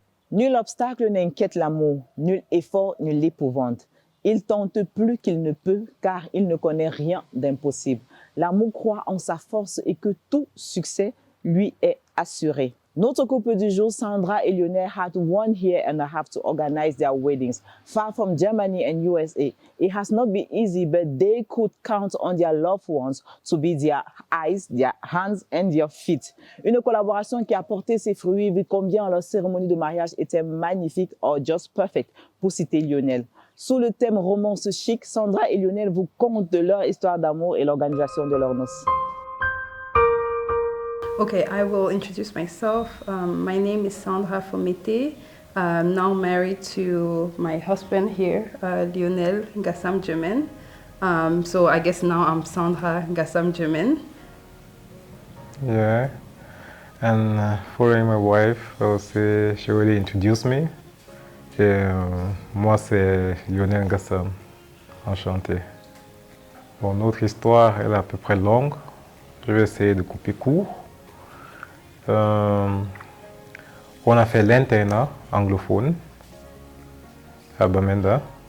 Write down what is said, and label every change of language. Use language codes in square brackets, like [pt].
[fr] Nul obstacle n'inquiète l'amour, nul effort ne l'épouvante. Il tente plus qu'il ne peut, car il ne connaît rien d'impossible. L'amour croit en sa force et que tout succès lui est assuré. Notre couple du jour, [en] Sandra et Lionel, had 1 year and a half to organize their weddings, far from Germany and USA. It has not been easy, but they could count on their loved ones to be their eyes, their hands and their feet. [fr] Une collaboration qui a porté ses fruits, vu combien leur cérémonie de mariage était magnifique, [en] or just perfect, [fr] pour citer Lionel. Sous le thème romance chic, Sandra et Lionel vous content de leur histoire d'amour et l'organisation de leurs noces. [en] Okay, I will introduce myself. My name is Sandra Fomete. I'm now married to my husband here, Lionel Gassam Jemen. So I guess now I'm Sandra Gassam Jemen. Yeah, and following my wife, I would say she already introduced me. [fr] Et moi, c'est Lionel Gassam. Enchanté. Bon, notre histoire, elle est à peu près longue. Je vais essayer de couper court. On a fait l'internat anglophone à Bamenda.